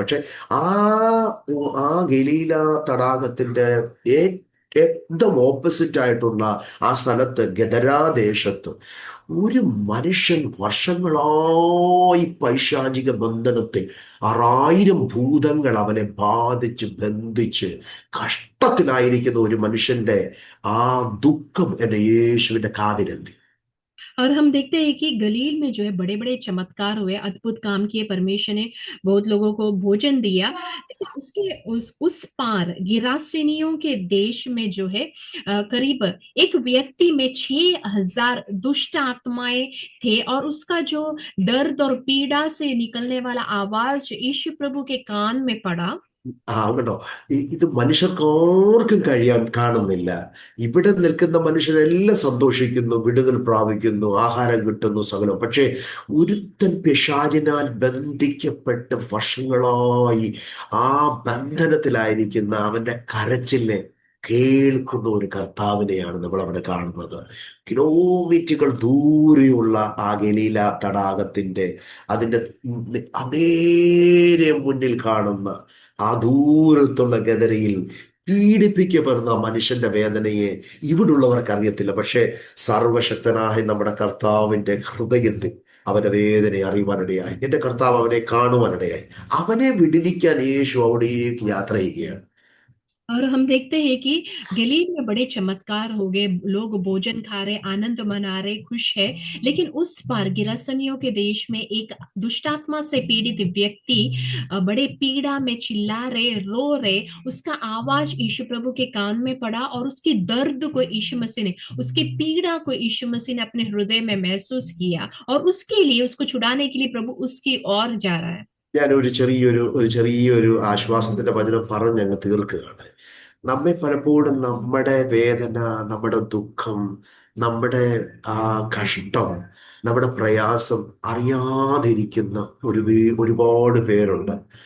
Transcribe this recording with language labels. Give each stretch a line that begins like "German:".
Malayalam: പക്ഷെ ആ ഗലീല തടാകത്തിന്റെ एकदम ഓപ്പോസിറ്റ് ആയിട്ടുള്ള ആ സ്ഥലത്ത് ഗദരാദേശത്ത് ഒരു മനുഷ്യൻ വർഷങ്ങളായി പൈശാചിക ബന്ധനത്തിൽ 6000 ഭൂതങ്ങൾ അവനെ ബാധിച്ച് ബന്ധിച്ച് കഷ്ടത്തിലായിരിക്കുന്ന ഒരു മനുഷ്യന്റെ ആ ദുഃഖം എന്റെ യേശുവിന്റെ കാതിലെത്തി.
Hindi: और हम देखते हैं कि गलील में जो है बड़े बड़े चमत्कार हुए, अद्भुत काम किए परमेश्वर ने, बहुत लोगों को भोजन दिया। लेकिन उसके उस पार गिरासेनियों के देश में जो है करीब एक व्यक्ति में 6,000 दुष्ट आत्माएं थे, और उसका जो दर्द और पीड़ा से निकलने वाला आवाज यीशु प्रभु के कान में पड़ा।
Malayalam: കേട്ടോ, ഇത് മനുഷ്യർക്ക് ആർക്കും കഴിയാൻ കാണുന്നില്ല. ഇവിടെ നിൽക്കുന്ന മനുഷ്യരെല്ലാം സന്തോഷിക്കുന്നു, വിടുതൽ പ്രാപിക്കുന്നു, ആഹാരം കിട്ടുന്നു, സകലം. പക്ഷേ ഒരുത്തൻ പിശാചിനാൽ ബന്ധിക്കപ്പെട്ട് വർഷങ്ങളായി ആ ബന്ധനത്തിലായിരിക്കുന്ന അവന്റെ കരച്ചിലിനെ കേൾക്കുന്ന ഒരു കർത്താവിനെയാണ് നമ്മൾ അവിടെ കാണുന്നത്. കിലോമീറ്ററുകൾ ദൂരെയുള്ള ആ ഗലീല തടാകത്തിന്റെ അതിന്റെ അങ്ങേരെ മുന്നിൽ കാണുന്ന ആ ദൂരത്തുള്ള ഗദരയിൽ പീഡിപ്പിക്കപ്പെടുന്ന മനുഷ്യന്റെ വേദനയെ ഇവിടുള്ളവർക്ക് അറിയത്തില്ല. പക്ഷേ സർവശക്തനായ നമ്മുടെ കർത്താവിന്റെ ഹൃദയത്തിൽ അവന്റെ വേദനയെ അറിയുവാനിടയായി. എന്റെ കർത്താവ് അവനെ കാണുവാനിടയായി. അവനെ വിടുവിക്കാൻ യേശു അവിടേക്ക് യാത്ര ചെയ്യുകയാണ്.
Hindi: और हम देखते हैं कि गलील में बड़े चमत्कार हो गए, लोग भोजन खा रहे, आनंद मना रहे, खुश है। लेकिन उस पार गिरासनियों के देश में एक दुष्टात्मा से पीड़ित व्यक्ति बड़े पीड़ा में चिल्ला रहे, रो रहे। उसका आवाज यीशु प्रभु के कान में पड़ा, और उसकी दर्द को यीशु मसीह ने, उसकी पीड़ा को यीशु मसीह ने अपने हृदय में महसूस किया, और उसके लिए, उसको छुड़ाने के लिए प्रभु उसकी ओर जा रहा है।
Malayalam: ഞാൻ ഒരു ചെറിയൊരു ആശ്വാസത്തിന്റെ വചനം പറഞ്ഞ് അങ്ങ് തീർക്കുകയാണ്. നമ്മെ പലപ്പോഴും നമ്മുടെ വേദന, നമ്മുടെ ദുഃഖം, നമ്മുടെ ആ കഷ്ടം, നമ്മുടെ പ്രയാസം അറിയാതിരിക്കുന്ന ഒരുപാട് പേരുണ്ട്.